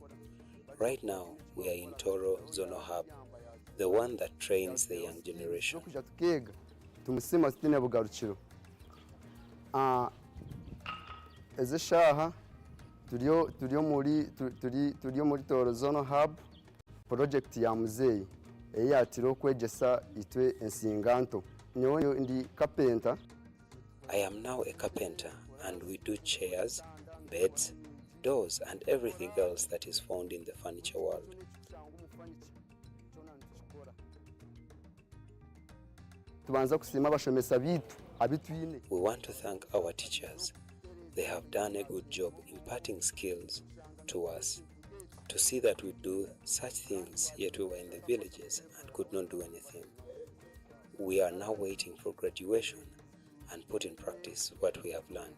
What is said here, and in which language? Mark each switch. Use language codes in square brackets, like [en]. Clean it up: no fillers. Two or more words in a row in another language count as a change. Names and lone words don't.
[en] Right now, we are in Toro Zonal Hub, the one that trains the young generation. [ttj] Ezeshaha tulio muri Toro Zonal Hub project ya muzeyi eyatiro kwegesa itwe ensinganto nyoyo ndi carpenter. [en] I am now a carpenter, and we do chairs, beds, doors, and everything else that is found in the furniture world. [ttj] tubanza kusiima abashomesa bitu abitwine. [en] We want to thank our teachers. They have done a good job imparting skills to us. To see that we do such things, yet we were in the villages and could not do anything. We are now waiting for graduation and put in practice what we have learned.